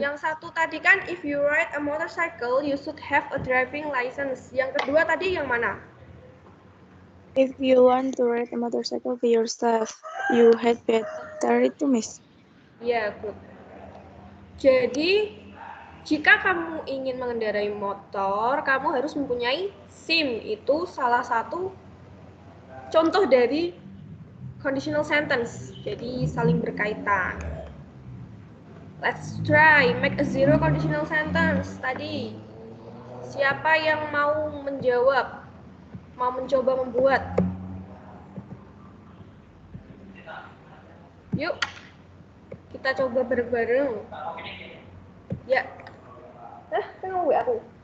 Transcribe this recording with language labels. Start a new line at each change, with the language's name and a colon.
Indonesian: Yang satu tadi kan
English: if you ride a motorcycle, you should have a driving license.
Indonesian: Yang kedua tadi yang mana?
English: If you want to ride a motorcycle by yourself, you had better itu, Miss. Ya, good.
Indonesian: Jadi, jika kamu ingin mengendarai motor, kamu harus mempunyai SIM. Itu salah satu contoh dari conditional sentence. Jadi, saling berkaitan.
English: Let's try make a zero conditional sentence.
Indonesian: Tadi, siapa yang mau menjawab? Mau mencoba membuat? Yuk, kita coba bareng-bareng. Ya. Kan nunggu aku.